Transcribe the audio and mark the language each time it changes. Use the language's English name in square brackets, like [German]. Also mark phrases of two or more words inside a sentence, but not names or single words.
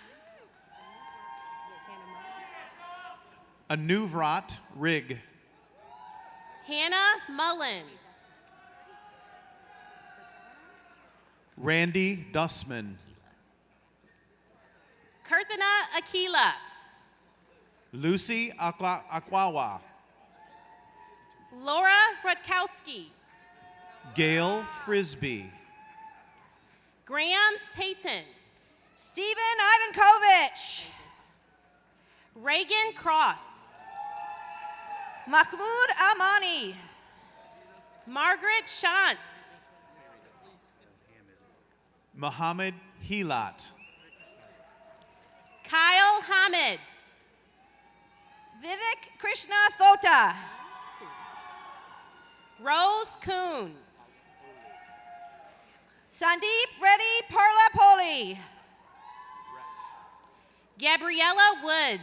[English] Anuvrat Rig. Hannah Mullen. Randy Dussman. Kirthana Akila. Lucy Akwawa. Laura Rutkowski. Gail Frisbee. Graham Payton. Stephen Ivankovich. Reagan Cross. Mahmoud Amani. Margaret Shantz. Mohammed Hilat. Kyle Hamid. Vivek Krishna Thota. Rose Kuhn. Sandeep Reddy Parlapoli. Gabriella Woods.